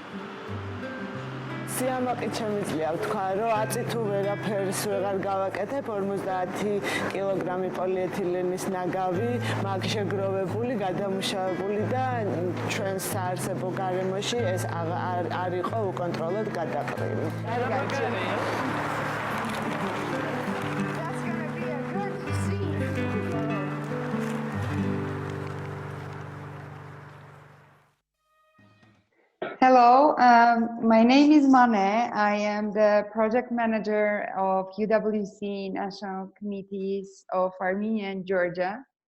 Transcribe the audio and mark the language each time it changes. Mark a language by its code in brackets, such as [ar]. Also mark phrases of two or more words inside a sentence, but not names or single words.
[ka] სიამაყით შემიძლია ვთქვა, რომ აწი თუ ვერაფერს ვეღარ გავაკეთებ, 50 კილოგრამი პოლიეთილენის ნაგავი მაგ შეგროვებული, გადამუშავებული და ჩვენს საარსებო გარემოში ეს არ იყო უკონტროლოდ გადაყრილი. [en] Hello, my name is Mane. I am the project manager of UWC National Committees of Armenia and Georgia.